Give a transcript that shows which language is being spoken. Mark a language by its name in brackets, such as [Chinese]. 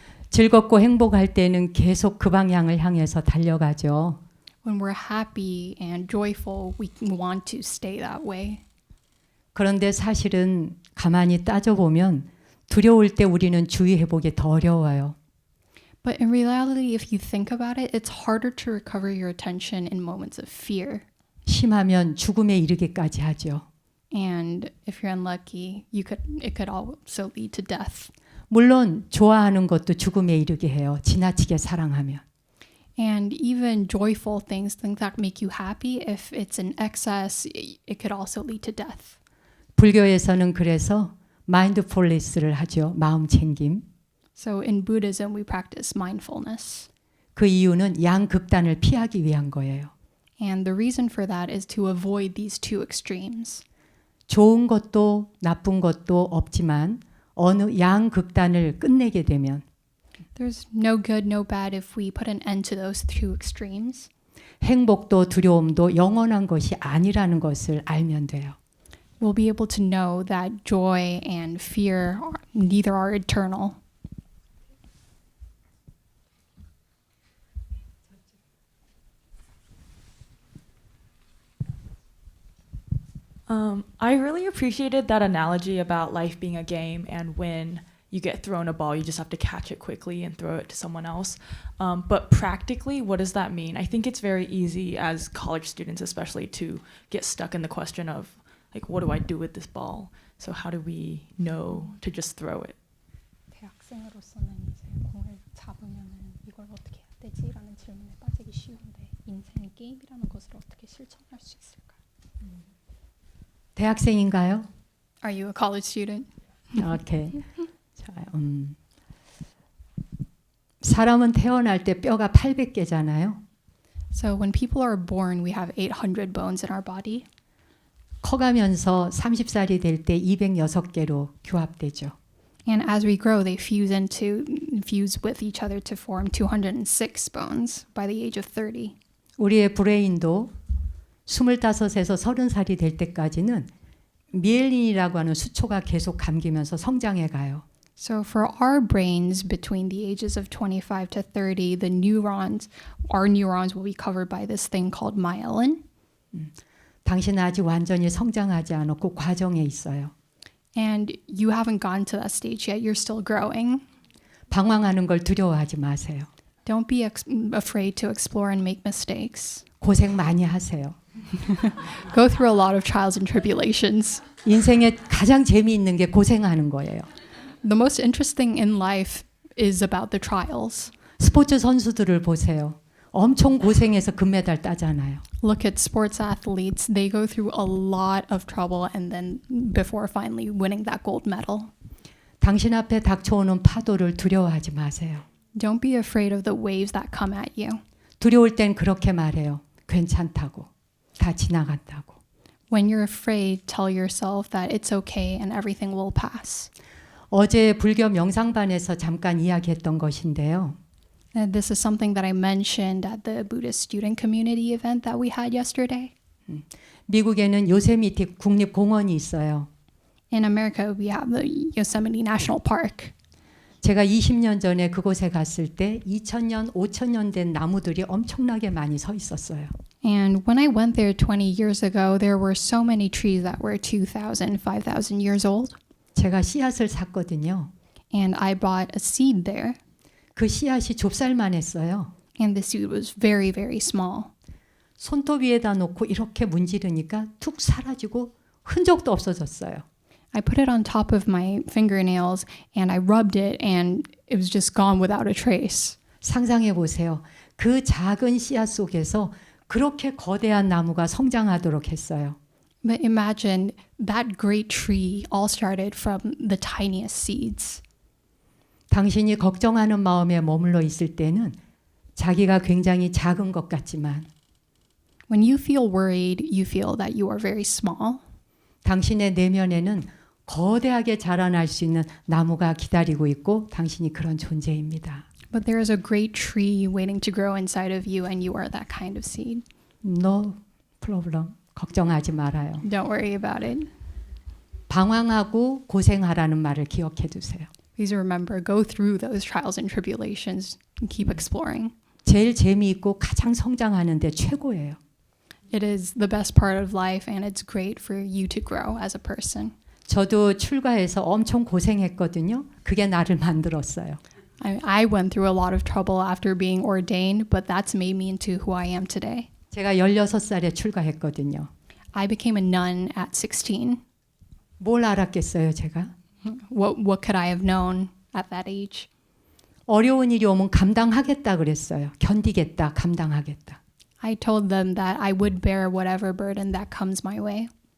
[Korean] 즐겁고 행복할 때는 계속 그 방향을 향해서 달려가죠. [English] When we're happy and joyful, we want to stay that way. [Korean] 그런데 사실은 가만히 따져보면 두려울 때 우리는 주의 회복이 더 어려워요. [English] But in reality, if you think about it, it's harder to recover your attention in moments of fear. [Korean] 심하면 죽음에 이르기까지 하죠. [English] And if you're unlucky, it could also lead to death. [Korean] 물론 좋아하는 것도 죽음에 이르게 해요. 지나치게 사랑하면. [English] And even joyful things that make you happy, if it's in excess, it could also lead to death. [Korean] 불교에서는 그래서 마인드풀니스를 하죠. 마음 챙김. [English] So in Buddhism, we practice mindfulness. [Korean] 그 이유는 양극단을 피하기 위한 거예요. [English] And the reason for that is to avoid these two extremes. [Korean] 좋은 것도 나쁜 것도 없지만 어느 양극단을 끝내게 되면 [English] There's no good, no bad if we put an end to those two extremes. [Korean] 행복도 두려움도 영원한 것이 아니라는 것을 알면 돼요. [English] We'll be able to know that joy and fear neither are eternal. I really appreciated that analogy about life being a game, and when you get thrown a ball, you just have to catch it quickly and throw it to someone else. But practically, what does that mean? I think it's very easy as college students, especially, to get stuck in the question of, what do I do with this ball? So how do we know to just throw it? [Korean] 대학생으로서는 이제 공을 잡으면은 이걸 어떻게 해야 되지라는 질문에 빠지기 쉬운데 인생 게임이라는 것을 어떻게 실천할 수 있을까? 대학생인가요? [English] Are you a college student? 오케이. [Korean] 자, 사람은 태어날 때 뼈가 800개잖아요. [English] So when people are born, we have 800 bones in our body. [Korean] 커가면서 30살이 될 때 206개로 규합되죠. [English] And as we grow, they fuse with each other to form 206 bones by the age of 30. [Korean] 우리의 브레인도 25에서 30살이 될 때까지는 미엘린이라고 하는 수초가 계속 감기면서 성장해 가요. [English] So for our brains between the ages of 25 to 30, our neurons will be covered by this thing called myelin. [Korean] 당신은 아직 완전히 성장하지 않았고 과정에 있어요. [English] And you haven't gotten to that stage yet. You're still growing. [Korean] 방황하는 걸 두려워하지 마세요. [English] Don't be afraid to explore and make mistakes. [Korean] 고생 많이 하세요. [English] Go through a lot of trials and tribulations. [Korean] 인생에 가장 재미있는 게 고생하는 거예요. [English] The most interesting in life is about the trials. [Korean] 스포츠 선수들을 보세요. 엄청 고생해서 금메달 따잖아요. [English] Look at sports athletes. They go through a lot of trouble and then before finally winning that gold medal. [Korean] 당신 앞에 닥쳐오는 파도를 두려워하지 마세요. [English] Don't be afraid of the waves that come at you. [Korean] 두려울 땐 그렇게 말해요. 괜찮다고. 다 지나간다고. [English] When you're afraid, tell yourself that it's okay and everything will pass. [Korean] 어제 불교 명상반에서 잠깐 이야기했던 것인데요. [English] And this is something that I mentioned at the Buddhist student community event that we had yesterday. [Korean] 미국에는 요세미티 국립공원이 있어요. [English] In America, we have the Yosemite National Park. [Korean] 제가 20년 전에 그곳에 갔을 때 2000년, 5000년 된 나무들이 엄청나게 많이 서 있었어요. [English] And when I went there 20 years ago, there were so many trees that were 2,000, 5,000 years old. [Korean] 제가 씨앗을 샀거든요. [English] And I bought a seed there. [Korean] 그 씨앗이 좁쌀만 했어요. [English] And the seed was very, very small. [Korean] 손톱 위에다 놓고 이렇게 문지르니까 툭 사라지고 흔적도 없어졌어요. [English] I put it on top of my fingernails and I rubbed it and it was just gone without a trace. [Korean] 상상해 보세요. 그 작은 씨앗 속에서 그렇게 거대한 나무가 성장하도록 했어요. [English] But imagine that great tree all started from the tiniest seeds. [Korean] 당신이 걱정하는 마음에 머물러 있을 때는 자기가 굉장히 작은 것 같지만 [English] When you feel worried, you feel that you are very small. [Korean] 당신의 내면에는 거대하게 자라날 수 있는 나무가 기다리고 있고 당신이 그런 존재입니다. [English] But there is a great tree waiting to grow inside of you and you are that kind of seed. No problem. [Korean] 걱정하지 말아요. [English] Don't worry about it. [Korean] 방황하고 고생하라는 말을 기억해 두세요. [English] Please remember, go through those trials and tribulations and keep exploring. [Korean] 제일 재미있고 가장 성장하는데 최고예요. [English] It is the best part of life and it's great for you to grow as a person. [Korean] 저도 출가해서 엄청 고생했거든요. 그게 나를 만들었어요. [English] I went through a lot of trouble after being ordained, but that's made me into who I am today. [Korean] 제가 16살에 출가했거든요. [English] I became a nun at 16. [Korean] 뭘 알았겠어요, 제가? [English] What could I have known at that age? [Korean] 어려운 일이 오면 감당하겠다 그랬어요. 견디겠다, 감당하겠다. [English] I told them that I would bear whatever burden that comes my way.